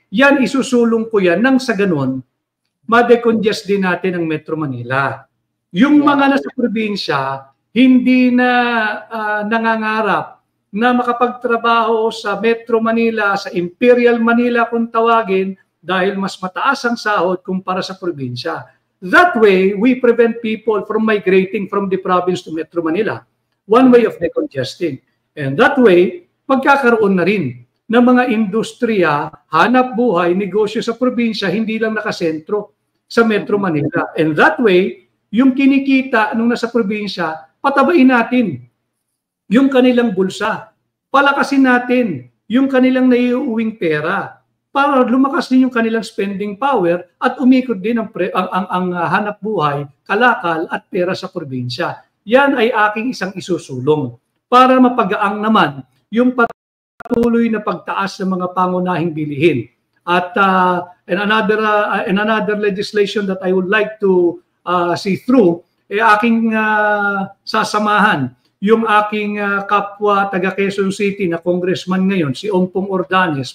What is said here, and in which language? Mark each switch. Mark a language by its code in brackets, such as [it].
[tl] Yan, isusulong ko yan nang sa ganun, ma-decongest din natin ang Metro Manila. Yung mga nasa probinsya, hindi na nangangarap na makapagtrabaho sa Metro Manila, sa Imperial Manila kung tawagin, dahil mas mataas ang sahod kumpara sa probinsya. [en] That way, we prevent people from migrating from the province to Metro Manila. One way of decongesting. [tl] And that way, pagkakaroon na rin ng mga industriya, hanap buhay, negosyo sa probinsya, hindi lang nakasentro sa Metro Manila. And that way, yung kinikita nung nasa probinsya, patabain natin yung kanilang bulsa. Palakasin natin yung kanilang naiuuwing pera para lumakas din yung kanilang spending power at umikot din ang hanap buhay, kalakal at pera sa probinsya. Yan ay aking isang isusulong para mapagaang naman yung patuloy na pagtaas ng mga pangunahing bilihin. At [en] another legislation that I would like to see through, [tl] aking sasamahan yung aking kapwa taga Quezon City na congressman ngayon, si Ompong Ordanes.